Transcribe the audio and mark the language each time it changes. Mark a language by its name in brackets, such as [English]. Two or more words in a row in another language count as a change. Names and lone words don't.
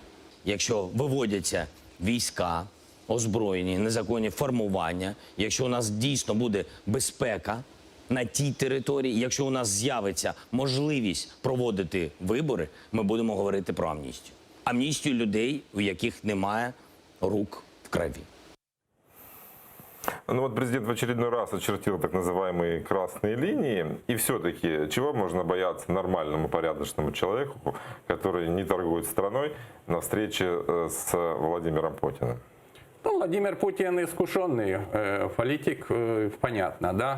[Ukrainian] Якщо виводяться війська, озброєні, незаконні формування, якщо у нас дійсно буде безпека на тій території, якщо у нас з'явиться можливість проводити вибори, ми будемо говорити про амністію. Амністію людей, у яких немає рук в крові. [Russian] Ну вот президент в очередной раз очертил так называемые красные линии. И все-таки, чего можно бояться нормальному, порядочному человеку, который не торгует страной, на встрече с Владимиром Путиным? Ну, Владимир Путин искушенный политик, понятно, да?